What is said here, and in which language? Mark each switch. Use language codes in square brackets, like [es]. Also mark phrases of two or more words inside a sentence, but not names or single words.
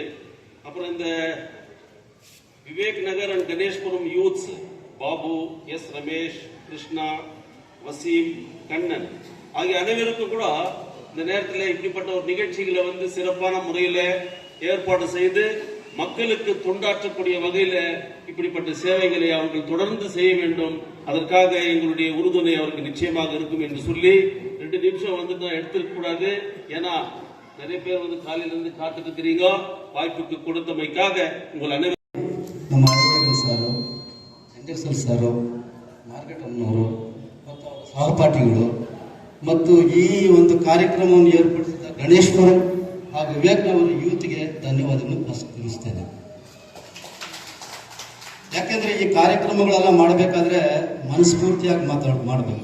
[ta] அப்புறம் இந்த விவேக் நகர் அண்ட் கணேஷ்புரம் யூத்ஸ் பாபு, எஸ் ரமேஷ், கிருஷ்ணா, வசீம், கண்ணன் ஆகிய அனைவருக்கும் கூட இந்த நேரத்தில் இப்படிப்பட்ட ஒரு நிகழ்ச்சிகளை வந்து சிறப்பான முறையில் ஏற்பாடு செய்து மக்களுக்கு தொண்டாற்றக்கூடிய வகையில் இப்படிப்பட்ட சேவைகளை அவர்கள் தொடர்ந்து செய்ய வேண்டும். அதற்காக எங்களுடைய உறுதுணை அவருக்கு நிச்சயமாக இருக்கும் என்று சொல்லி 2 நிமிஷம் வந்து நான் எடுத்துக்க கூடாது. ஏன்னா நிறைய பேர் வந்து காலையிலிருந்து காத்துட்டு இருக்கிறீங்க. வாய்ப்புக்கு கொடுத்தமைக்காக உங்கள் அனைவரும் [kn] ನಮ್ಮ ಅಧಿಕಾರಿಗಳು ಸಾರು, ಸಂಜಯ್ ಸಾರು, ಮಾರ್ಕೆಟ್ ಅಮ್ಮನವರು ಮತ್ತು ಅವರ ಸಹಪಾಠಿಗಳು ಮತ್ತು ಈ ಒಂದು ಕಾರ್ಯಕ್ರಮವನ್ನು ಏರ್ಪಡಿಸಿದ ಗಣೇಶ್ವರ ಹಾಗೂ ವಿವೇಕ್ನವರ ಯೂತ್ಗೆ ಧನ್ಯವಾದಗಳನ್ನು ತಿಳಿಸ್ತೇನೆ. ಯಾಕೆಂದರೆ ಈ ಕಾರ್ಯಕ್ರಮಗಳೆಲ್ಲ ಮಾಡಬೇಕಾದ್ರೆ ಮನಸ್ಫೂರ್ತಿಯಾಗಿ ಮಾಡಬೇಕು.